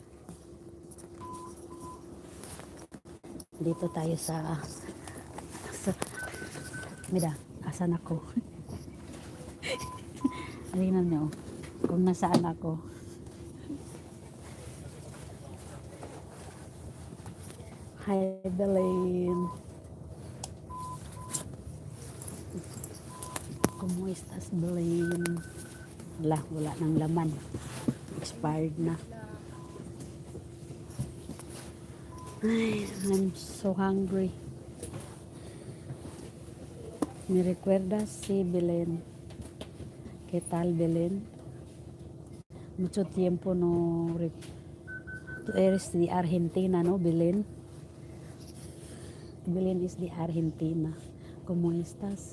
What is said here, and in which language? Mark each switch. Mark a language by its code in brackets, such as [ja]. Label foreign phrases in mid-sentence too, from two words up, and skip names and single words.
[tl] Dito tayo sa Mida, asan ako? Tingnan niyo kung nasaan ako. Hi, Belen. [es] ¿Cómo estás, Belen? [tl] Wala nang laman. Expired na. Ay, [en] I'm so hungry. [es] ¿Me recuerdas? Sí, Belen. ¿Qué tal, Belen? Mucho tiempo no... Tú eres de Argentina, ¿no, Belen? Belen es de Argentina. ¿Cómo estás?